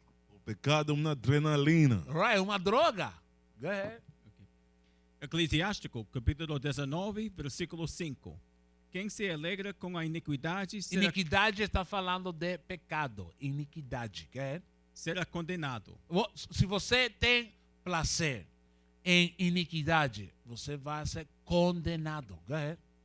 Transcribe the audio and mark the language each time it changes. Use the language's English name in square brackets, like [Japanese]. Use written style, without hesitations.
[Portuguese] O pecado é uma adrenalina. [English] Right, [Portuguese] uma droga. [English] Go ahead. [Portuguese] Eclesiástico, capítulo 19, versículo 5. Quem se alegra com a iniquidade Iniquidade está falando de pecado. Iniquidade. [English] Go ahead. [Portuguese] será condenado. Se você tem prazer em iniquidade, você vai ser condenado. [English] Go ahead.